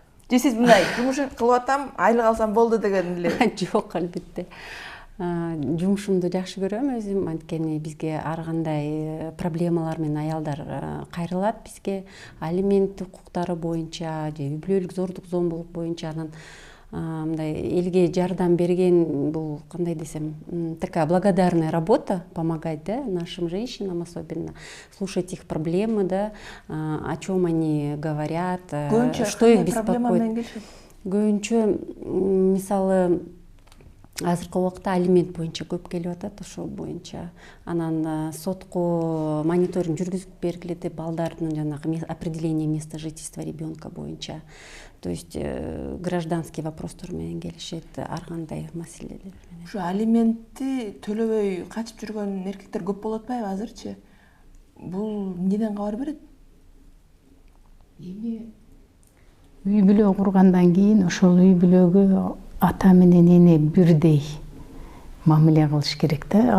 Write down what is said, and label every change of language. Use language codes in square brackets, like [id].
[ky] Же сиз мындай жумуш кылып атам, айлык алсам болду деген эле? Жок, албетте. Жумушумду жакшы көрөм өзүм, анткени бизге ар кандай проблемалар менен аялдар кайрылат бизге, алимент укуктары боюнча, же үй бүлөлүк зордук зомбулук боюнча. Анан мындай элге жардам берген, бул кандай десем, [ru] такая благодарная работа, помогать, да, нашим женщинам особенно, слушать их проблемы, да, о чем они говорят, что их беспокоит. [ky] Көбүнчө, мисалы, азыркы убакта алимент боюнча көп келип атат, ошол боюнча. Анан сотко мониторинг жүргүзүп бергиле деп, балдардын жанагы [ru] определение места жительства ребенка [ky] боюнча. [ru] То есть гражданский [ky] вопростор менен келишет, ар кандай маселелер менен. Ушу алиментти төлөбөй качып жүргөн эркектер көп болуп атпайбы азырчы? Бул эмнеден кабар берет? үй бүлө кургандан кийин ошол үй бүлөгө ата менен эне бирдей мамиле кылыш керек да.